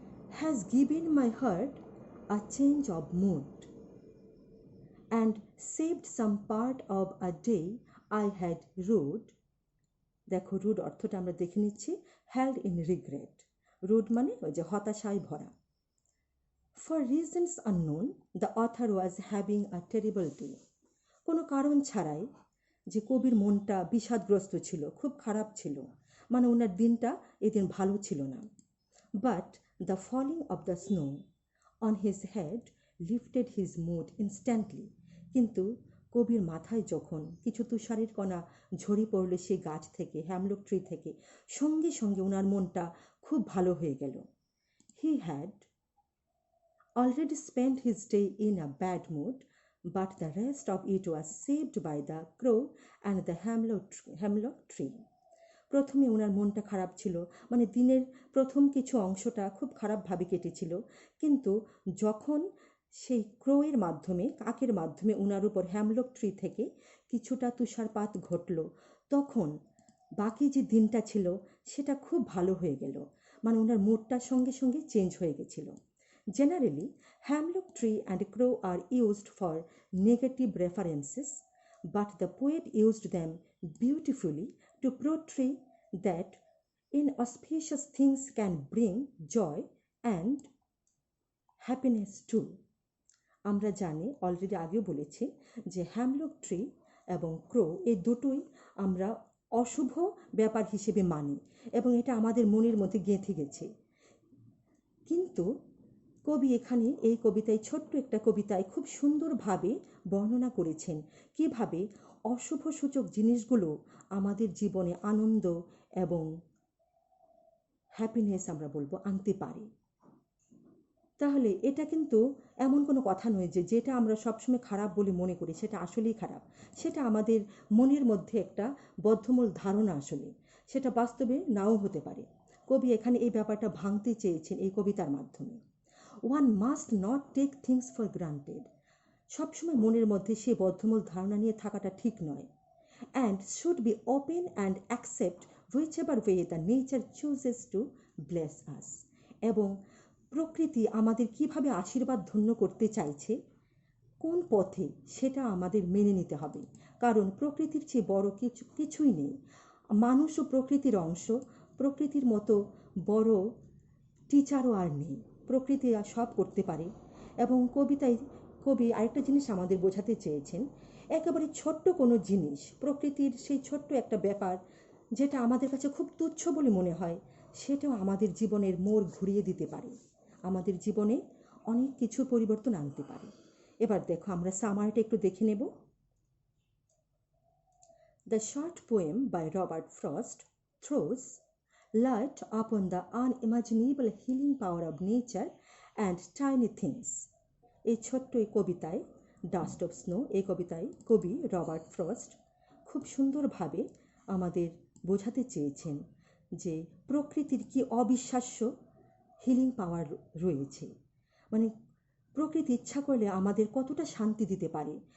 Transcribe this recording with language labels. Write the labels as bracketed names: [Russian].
[English] Has given my heart a change of mood and saved some part of a day I had rued. [Bangla] দেখো rude অর্থটা আমরা দেখে নিচ্ছি, [English] held in regret. [Bangla] Rude মানে ওই যে হতাশায় ভরা। [English] For reasons unknown, the author was having a terrible day. [Bangla] কোনো কারণ ছাড়াই যে কবির মনটা বিষাদগ্রস্ত ছিল, খুব খারাপ ছিল, মানে ওনার দিনটা এদিন ভালো ছিল না। [English] But the falling of the snow on his head lifted his mood instantly. [Bangla] কিন্তু কবির মাথায় যখন কিছু তুষারের কণা ঝরে পড়ল সেই গাছ থেকে, হ্যামলক ট্রি থেকে, সঙ্গে সঙ্গে ওনার মনটা খুব ভালো হয়ে গেল। [English] He had already spent his day in a bad mood, but the rest of it was saved by the crow and the hemlock tree. [Bangla] প্রথমে ওনার মনটা খারাপ ছিল, মানে দিনের প্রথম কিছু অংশটা খুব খারাপভাবে কেটেছিল। কিন্তু যখন সেই ক্রোয়ের মাধ্যমে, কাকের মাধ্যমে ওনার উপর হ্যামলক ট্রি থেকে কিছুটা তুষারপাত ঘটল, তখন বাকি যে দিনটা ছিল সেটা খুব ভালো হয়ে গেল, মানে ওনার মুডটার সঙ্গে সঙ্গে চেঞ্জ হয়ে গেছিল। [English] Generally, hemlock tree and crow are used for negative references, but the poet used them beautifully to portray that inauspicious things can bring joy and happiness too. [Bangla] আমরা জানি, অলরেডি আগেও বলেছি, যে হ্যামলক ট্রি এবং ক্রো এই দুটোই আমরা অশুভ ব্যাপার হিসেবে মানি এবং এটা আমাদের মনের মধ্যে গেঁথে গেছে। কিন্তু কবি এখানে এই কবিতায়, ছোট্ট একটা কবিতায় খুব সুন্দরভাবে বর্ণনা করেছেন কিভাবে অশুভ সূচক জিনিসগুলো আমাদের জীবনে আনন্দ এবং হ্যাপিনেস আমরা বলবো আনতে পারে। তাহলে এটা কিন্তু এমন কোনো কথা নয় যে যেটা আমরা সবসময় খারাপ বলে মনে করি সেটা আসলেই খারাপ। সেটা আমাদের মনের মধ্যে একটা বদ্ধমূল ধারণা, আসলে সেটা বাস্তবে নাও হতে পারে। কবি এখানে এই ব্যাপারটা ভাঙতে চেয়েছেন এই কবিতার মাধ্যমে। [English] One must not take things for granted. [Bangla] সবসময় মনের মধ্যে সেই বদ্ধমূল ধারণা নিয়ে থাকাটা ঠিক নয়। [English] And should be open and accept whichever way the nature chooses to bless us. [Bangla] এবং প্রকৃতি আমাদের কিভাবে আশীর্বাদ ধন্য করতে চাইছে, কোন পথে, সেটা আমাদের মেনে নিতে হবে। কারণ প্রকৃতির চেয়ে বড় কিছুই নেই। মানুষও প্রকৃতির অংশ, প্রকৃতির মতো বড় টিচারও আর নেই। প্রকৃতি আর সব করতে পারে। এবং কবিতায় কবি আরেকটা জিনিস আমাদের বোঝাতে চেয়েছেন, একেবারে ছোট্ট কোনো জিনিস, প্রকৃতির সেই ছোট্ট একটা ব্যাপার যেটা আমাদের কাছে খুব তুচ্ছ বলে মনে হয়, সেটাও আমাদের জীবনের মোড় ঘুরিয়ে দিতে পারে, আমাদের জীবনে অনেক কিছু পরিবর্তন আনতে পারে। এবার দেখো, আমরা সামারিটা একটু দেখে নেব। [English] The short poem by Robert Frost throws light upon the unimaginable healing power of nature and tiny things. [Bangla] এই ছোট্ট এই কবিতায়, ডাস্ট অফ স্নো, এই কবিতায় কবি রবার্ট ফ্রস্ট খুব সুন্দরভাবে আমাদের বোঝাতে চেয়েছেন যে প্রকৃতির কি অবিশ্বাস্য হিলিং পাওয়ার রয়েছে। মানে প্রকৃতি ইচ্ছা করলে আমাদের কতটা শান্তি দিতে পারে।